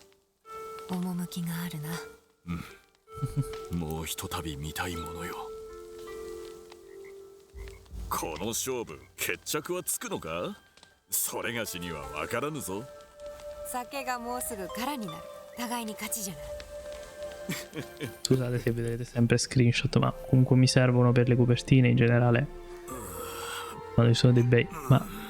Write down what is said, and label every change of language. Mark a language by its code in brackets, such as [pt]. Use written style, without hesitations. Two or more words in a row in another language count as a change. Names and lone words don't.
[ja] 趣があるな。もうひとたび見たいものよ。この勝負、決着はつくのか？それがしには分からぬぞ。酒がもうすぐ空になる。互いに勝ちじゃな。 [it] Scusate se vedrete sempre screenshot, ma comunque mi servono per le copertine in generale. Quando ci sono dei bei... Ma...